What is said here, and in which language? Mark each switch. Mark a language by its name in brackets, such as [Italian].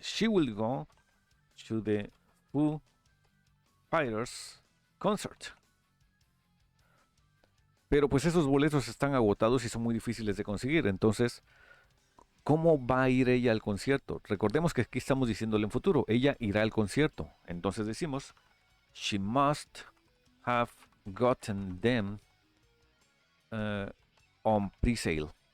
[English] She will go to the Foo Fighters concert. [Spanish] Pero pues esos boletos están agotados y son muy difíciles de conseguir. Entonces, ¿cómo va a ir ella al concierto? Recordemos que aquí estamos diciéndole en futuro. Ella irá al concierto. Entonces decimos, [English] she must have gotten them on pre-sale.